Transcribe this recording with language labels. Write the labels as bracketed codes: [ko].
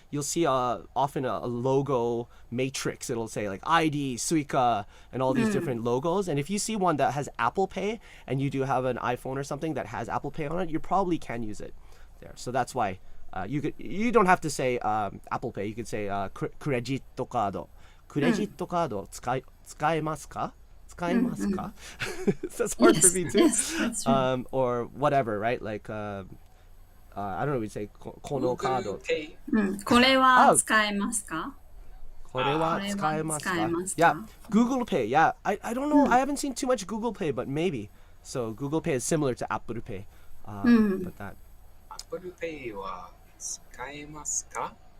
[en] You'll see often a logo matrix. It'll say like ID, Suica, and all these different logos. And if you see one that has Apple Pay and you do have an iPhone or something that has Apple Pay on it, you probably can use it there. So that's why you don't have to say Apple Pay. You could say credit card. [ja] Credit card 使えますか? 使えますか? [en] That's hard for me too. Yes, that's true. Or whatever, right? Like I don't know. We'd say [ja] このカード [en] Google Pay. [ja] うん、これは使えますか？これは使えますか? 使えますか? [en] Yeah, Google Pay. Yeah, I don't know. I haven't seen too much Google Pay, but maybe. So Google Pay is similar to Apple Pay. But that. [ja] Apple Pay は使えますか?